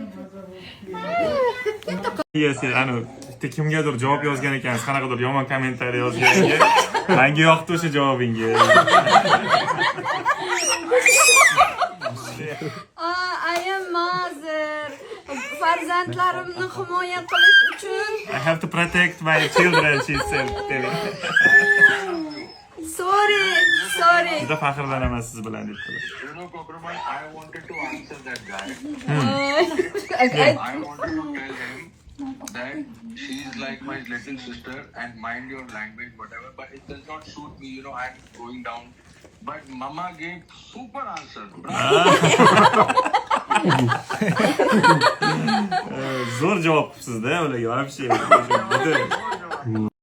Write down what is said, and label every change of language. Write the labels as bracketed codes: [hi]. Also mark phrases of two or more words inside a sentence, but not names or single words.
[uz] Siz anu bitta kimgadir javob yozgan ekansiz, qanaqadir yomon kommentariy yozganga. Menga yoqdi o'sha javobingiz. Ayam ma'zur. Farzandlarimni himoya qilish uchun [en] I have to protect my children, she said. sorry. [uz] Juda faxrlanaman siz bilan debdilar. [en] You know, Kokraman, I wanted to answer that guy. I wanted to tell him that she's like my little sister and mind your language, whatever, but it does not suit me, you know, I'm going down. But Mama gave super answer. [uz] Zo'r javob qilibsiz-da ularga, вообще.